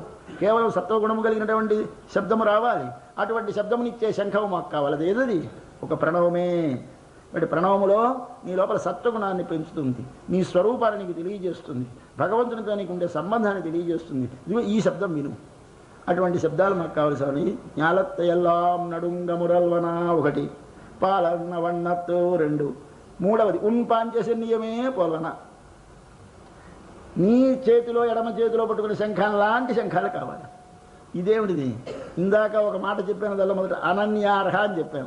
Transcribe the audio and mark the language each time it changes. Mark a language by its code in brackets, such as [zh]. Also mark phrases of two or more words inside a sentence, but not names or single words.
[te] కేవలం సత్వగుణము కలిగినటువంటి శబ్దము రావాలి. అటువంటి శబ్దమునిచ్చే శంఖము మాకు కావాలి. అది ఏదది? ఒక ప్రణవమే. అంటే ప్రణవములో నీ లోపల సత్వగుణాన్ని పెంచుతుంది, నీ స్వరూపాన్ని నీకు తెలియజేస్తుంది, భగవంతునితో నీకు ఉండే సంబంధాన్ని తెలియజేస్తుంది. ఇదిగో ఈ శబ్దం విను. అటువంటి శబ్దాలు మాకు కావాలి స్వామి. [ta] ஞாலத்தை எல்லாம் நடுங்க முரல்வனா ఒకటి, பாலன்ன வண்ணத்து రెండు, మూడవది உன் பாஞ்சசன்னியமே போலன. [te] నీ చేతిలో ఎడమ చేతిలో పట్టుకునే శంఖం లాంటి శంఖాలు కావాలి. ఇదేమిటిది? ఇందాక ఒక మాట చెప్పాను, దానిలో మొదట అనన్యార్హ అని చెప్పాను.